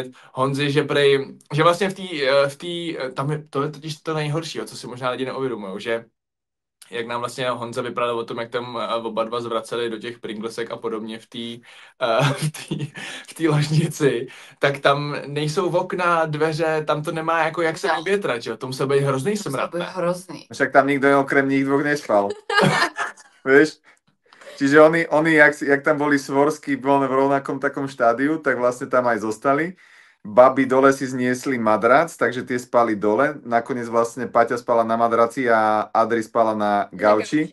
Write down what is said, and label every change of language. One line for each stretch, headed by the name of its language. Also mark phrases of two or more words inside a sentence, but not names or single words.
Czech: Honzi, že vlastně tam je, to je totiž to nejhorší, co si možná lidi neuvědomují, že jak nám vlastně Honza vyprávěl o tom, jak tam oba dva zvraceli do těch Pringlesek a podobně v té ložnici, tak tam nejsou okna, dveře, tam to nemá jako jak se uvětrat, že jo? To musel být hrozný smrad. To hrozný.
Slovak: Však tam nikdo okrem nich dvoch nespal. Vieš? Čiže oni jak tam boli Svorsky v rovnakom takom štádiu, tak vlastne tam aj zostali. baby dole si zniesli madrac, takže tie spali dole. Nakoniec vlastne Paťa spala na madraci a Adri spala na gauči.